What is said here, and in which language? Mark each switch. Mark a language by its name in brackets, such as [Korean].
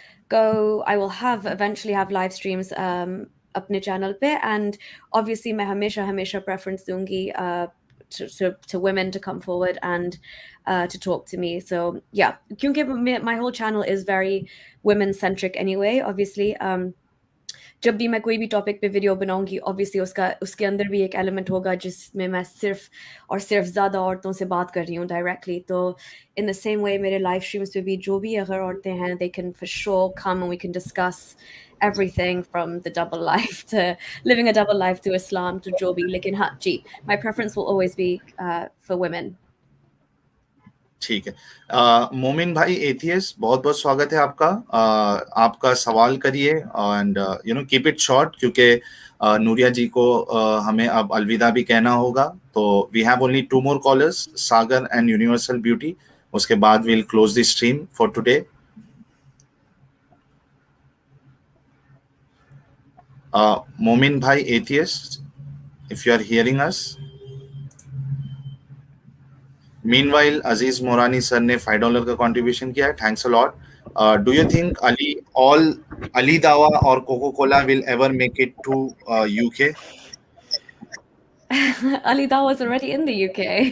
[English] I will eventually have live streams [Hindi] अपने channel पे, [English] and obviously मैं हमेशा preference दूंगी to women to come forward and to talk to me. So yeah, क्योंकि my whole channel is very women centric anyway, obviously. [Hindi] जब भी मैं कोई भी टॉपिक पे वीडियो बनाऊंगी ऑब्वियसली उसके अंदर भी एक एलिमेंट होगा जिसमें मैं सिर्फ ज़्यादा औरतों से बात कर रही हूँ डायरेक्टली। [English] तो in the same way [Hindi] मेरे लाइव स्ट्रीम्स पे भी जो भी अगर औरतें हैं [English] They can for sure come and we can discuss everything from the double life to living a double life to Islam to जो भी। लेकिन हाँ जी, my preference will always be for women. [Hindi] ठीक है। मोमिन भाई एथियस्ट, बहुत बहुत स्वागत है आपका। आपका सवाल करिए [English] and keep it short, [Hindi] क्योंकि नूरिया जी को हमें अब अलविदा भी कहना होगा। [English] तो we have only 2 more callers, Sagar and universal beauty. उसके बाद we'll close the stream for today. Momin भाई atheist, if you are hearing us. Meanwhile, Aziz Morani sir ने $5 का contribution किया है, thanks a lot. Do you think Ali Dawa और Coca-Cola will ever make it to UK? Ali Dawa was already in the UK.